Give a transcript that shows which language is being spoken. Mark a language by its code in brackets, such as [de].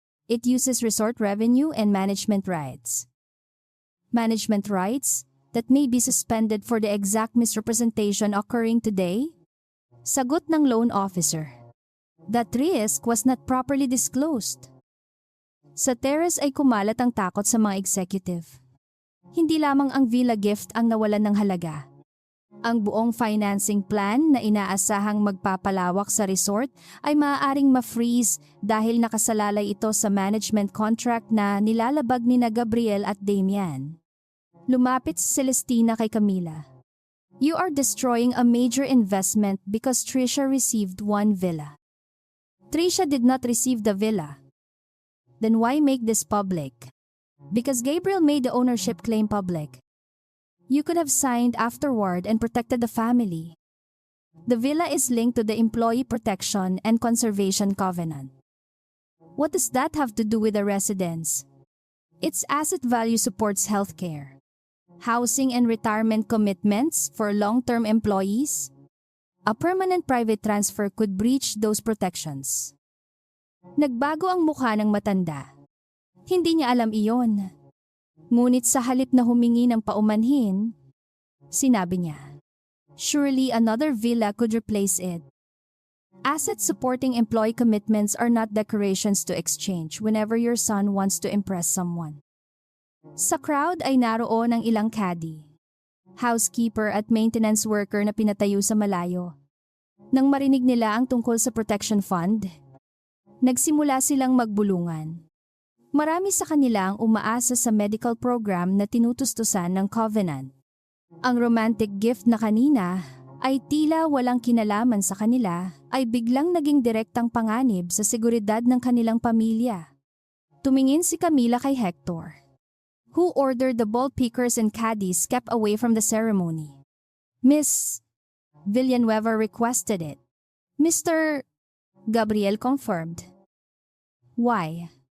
[en] It uses resort revenue and management rights. Management rights that may be suspended for the exact misrepresentation occurring today? [tl] Sagot ng loan officer. [en] That risk was not properly disclosed. [tl] Sa terrace ay kumalat ang takot sa mga executive. Hindi lamang ang villa gift ang nawalan ng halaga. Ang buong financing plan na inaasahang magpapalawak sa resort ay maaaring ma-freeze dahil nakasalalay ito sa management contract na nilalabag ni na Gabriel at Damian. Lumapit si Celestina kay Camila. [en] "You are destroying a major investment because Tricia received one villa." "Tricia did not receive the villa." "Then why make this public?" "Because Gabriel made the ownership claim public. You could have signed afterward and protected the family. The villa is linked to the Employee Protection and Conservation Covenant." "What does that have to do with the residence?" "Its asset value supports healthcare, housing and retirement commitments for long-term employees. A permanent private transfer could breach those protections." [tl] Nagbago ang mukha ng matanda. Hindi niya alam iyon. Ngunit sa halip na humingi ng paumanhin, sinabi niya, [en] "Surely another villa could replace it." Assets supporting employee commitments are not decorations to exchange whenever your son wants to impress someone. [tl] Sa crowd ay naroon ang ilang caddy, housekeeper at maintenance worker na pinatayo sa malayo. Nang marinig nila ang tungkol sa protection fund, nagsimula silang magbulungan. Marami sa kanila ang umaasa sa medical program na tinutustusan ng Covenant. Ang romantic gift na kanina ay tila walang kinalaman sa kanila ay biglang naging direktang panganib sa seguridad ng kanilang pamilya. Tumingin si Camila kay Hector, [en] who ordered the ball pickers and caddies kept away from the ceremony. "Miss Villanueva requested it." "Mr. Gabriel confirmed." "Why?"